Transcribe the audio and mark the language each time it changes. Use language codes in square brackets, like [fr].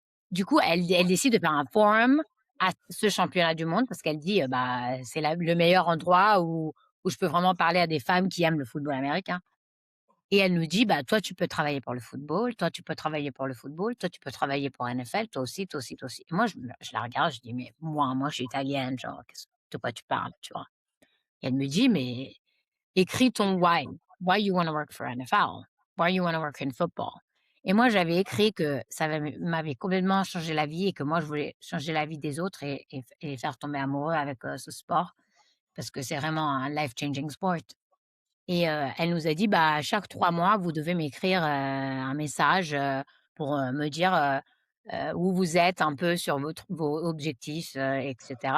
[fr] Du coup, elle décide de faire un forum à ce championnat du monde parce qu'elle dit, bah, c'est le meilleur endroit où je peux vraiment parler à des femmes qui aiment le football américain. Et elle nous dit, bah, toi, tu peux travailler pour le football, toi, tu peux travailler pour le football, toi, tu peux travailler pour NFL, toi aussi, toi aussi, toi aussi. Et moi, je la regarde, je dis, mais moi, je suis italienne, genre, de quoi tu parles, tu vois? Et elle me dit, mais écris ton why. [en] Why you want to work for NFL? Why you want to work in football? [fr] Et moi, j'avais écrit que ça m'avait complètement changé la vie et que moi, je voulais changer la vie des autres et faire tomber amoureux avec ce sport parce que c'est vraiment un [en] life-changing [fr] sport. Et elle nous a dit, bah, chaque 3 mois, vous devez m'écrire un message pour me dire où vous êtes un peu sur vos objectifs, etc.